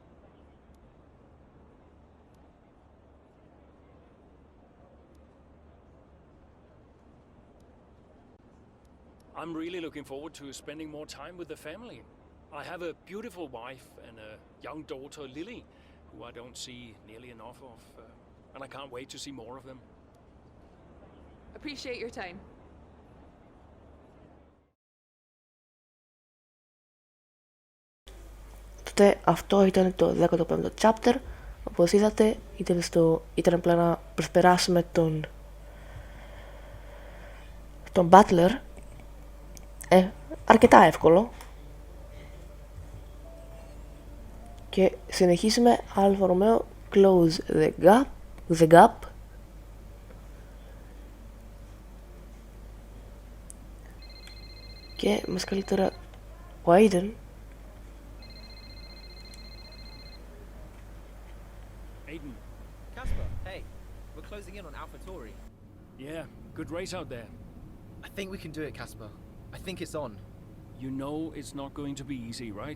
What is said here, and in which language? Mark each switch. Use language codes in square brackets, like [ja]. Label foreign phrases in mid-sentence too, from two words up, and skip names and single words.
[en] I'm really looking forward to spending more time with the family. I have a beautiful wife and a young daughter, Lily, who I don't see nearly enough of, and I can't wait to see more of them. Appreciate your time. [el] Τότε αυτό ήταν το 15ο chapter. Όπως είδατε, ήταν απλά να προσπεράσουμε τον Butler. Αρκετά εύκολο. Και συνεχίζουμε. [en] Alfa Romeo close the gap. [el] Και μας καλεί τώρα ο Aiden. Aiden. [en] Casper, hey, we're closing in on Alpha Tauri. Yeah, good race out there. I think we can do it, Casper. I think it's on. You know it's not going to be easy, right?